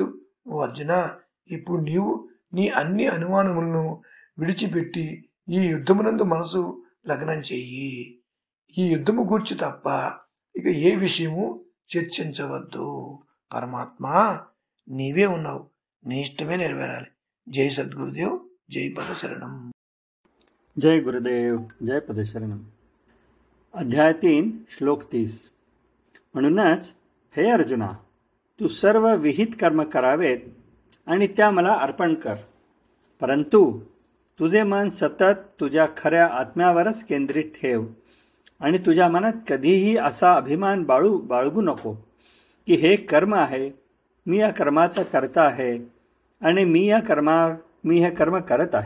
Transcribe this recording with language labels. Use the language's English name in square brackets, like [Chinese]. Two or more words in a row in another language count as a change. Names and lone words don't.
[Telugu] ఓ అర్జున, ఇప్పుడు నీవు నీ అన్ని అనుమానములను విడిచిపెట్టి ఈ యుద్ధమునందు మనసు లగ్నం చెయ్యి. ఈ యుద్ధము గూర్చి తప్ప ఇక ఏ విషయము చర్చించవద్దు. పరమాత్మ నీవే ఉన్నావు, నీ ఇష్టమే నెరవేరాలి. జై సద్గురుదేవ్, జై పదశరణం. [Marathi] जय गुरुदेव, जय पदशरणम. अध्याय 3 श्लोक 30. म्हणूनच हे अर्जुना, तू सर्व विहित कर्म करावेत आणि त्या मला अर्पण कर. परंतु तुझे मन सतत तुझ्या खऱ्या आत्म्यावरच केंद्रित ठेव आणि तुझ्या मनात कधीही असा अभिमान बाळगू नको की हे कर्म आहे, मी या कर्माचा करता आहे आणि मी हे कर्म करत आहे.